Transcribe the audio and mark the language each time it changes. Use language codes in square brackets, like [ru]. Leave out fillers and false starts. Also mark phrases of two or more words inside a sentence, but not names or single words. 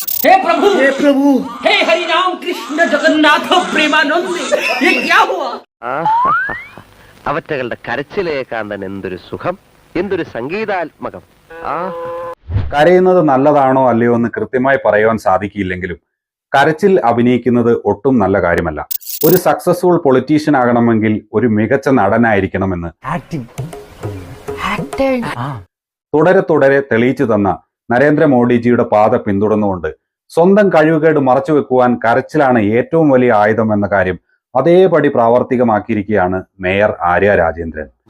[hi] हे प्रभु हे प्रभु हे हरि राम कृष्ण जगन्नाथ प्रेमानंद ये क्या हुआ? [ml] അവറ്റകളുടെ കരച്ചിലെ കാന്തൻ എന്തൊരു സുഖം, എന്തൊരു സംഗീതാത്മകം. കരയുന്നത് നല്ലതാണോ അല്ലയോ എന്ന് കൃത്യമായി പറയുവാൻ സാധിക്കില്ലെങ്കിലും കരച്ചിൽ അഭിനയിക്കുന്നത് ഒട്ടും നല്ല കാര്യമല്ല. ഒരു [en] successful politician [ml] ആകണമെങ്കിൽ ഒരു മികച്ച നടനായിരിക്കണമെന്ന് തുടരെ തെളിയിച്ചു തന്ന നരേന്ദ്രമോദിജിയുടെ പാത പിന്തുടർന്നുകൊണ്ട് സ്വന്തം കഴിവുകേട് മറച്ചുവെക്കുവാൻ കരച്ചിലാണ് ഏറ്റവും വലിയ ആയുധം എന്ന കാര്യം അതേപടി പ്രാവർത്തികമാക്കിയിരിക്കുകയാണ് മേയർ ആര്യ രാജേന്ദ്രൻ.